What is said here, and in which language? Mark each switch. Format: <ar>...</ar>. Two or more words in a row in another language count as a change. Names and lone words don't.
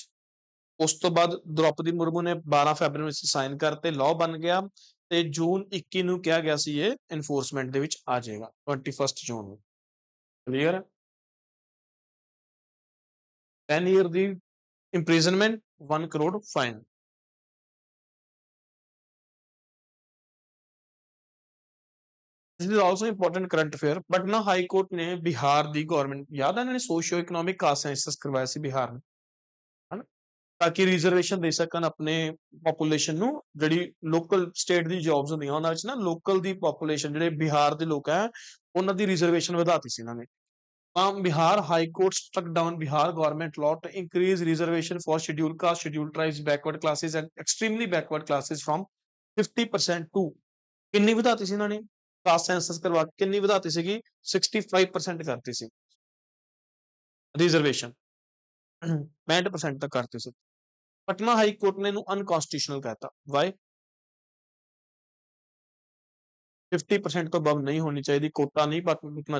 <pa>ਉਸ ਤੋਂ ਬਾਅਦ ਦ੍ਰੋਪਦੀ ਮੁਰਮੂ ਨੇ 12 ਫੈਬਰਵਰੀ ਵਿੱਚ ਸਾਈਨ ਕਰਤੇ, ਲਾਅ ਬਣ ਗਿਆ, ਤੇ ਜੂਨ 21 ਨੂੰ ਕਿਹਾ ਗਿਆ ਸੀ ਇਹ ਐਨਫੋਰਸਮੈਂਟ ਦੇ ਵਿੱਚ ਆ ਜਾਏਗਾ, 21 ਜੂਨ ਨੂੰ। ਕਲੀਅਰ ਹੈ? 10 ਈਅਰ ਦੀ ਇੰਪ੍ਰਿਜ਼ਨਮੈਂਟ, 1 ਕਰੋੜ ਫਾਈਨ।</pa> <en>this is also important current affair.</en> <pa>बट ना</pa> <en>high court</en> <pa>ਨੇ ਬਿਹਾਰ ਦੀ गवर्नमेंट, ਯਾਦ ਹੈ ਇਨ੍ਹੋਂਨੇ</pa> <en>socio economic caste census</en> <pa>करवाया ਸੀ ਬਿਹਾਰ ਨੇ, ਹਨਾ, ਤਾਂ ਕਿ ਰਿਜ਼ਰਵੇਸ਼ਨ ਦੇ ਸਕਣ ਆਪਣੇ ਪੋਪੂਲੇਸ਼ਨ ਨੂੰ। ਜਿਹੜੀ ਲੋਕਲ ਸਟੇਟ ਦੀ ਜੌਬਸ ਹੁੰਦੀਆਂ ਉਹਨਾਂ ਵਿੱਚ ਨਾ ਲੋਕਲ ਦੀ ਪੋਪੂਲੇਸ਼ਨ ਜਿਹੜੇ ਬਿਹਾਰ ਦੇ ਲੋਕ ਹੈ ਉਹਨਾਂ ਦੀ ਰਿਜ਼ਰਵੇਸ਼ਨ ਵਧਾਤੀ ਸੀ ਇਹਨਾਂ ਨੇ।</pa> <en>ਤਾਂ Bihar High Court struck down Bihar government law to increase reservation for scheduled caste, scheduled tribes, backward classes and extremely backward classes from 50% to,</en> <pa>ਕਿੰਨੀ ਵਧਾਤੀ ਸੀ ਇਹਨਾਂ ਨੇ? ਕਾਸਟ ਸੈਂਸਸ ਕਰਵਾ ਕੇ ਕਿੰਨੀ ਵਧਾਤੀ ਸੀਗੀ? 65% ਕਰਤੀ ਸੀ ਰਿਜ਼ਰਵੇਸ਼ਨ। 65% ਤੱਕ ਕਰਤੀ ਸੀ। ਪਟਨਾ ਹਾਈ ਕੋਰਟ ਨੇ ਇਹਨੂੰ ਅਨਕॉन्स्टिट्यूशनल कहता। ਵਾਈ? 50% ਤੋਂ ਅਬਵ ਨਹੀਂ ਹੋਣੀ ਚਾਹੀਦੀ, ਕੋਟਾ ਨਹੀਂ ਪਟਣਾ ਚਾਹੀਦਾ।</pa>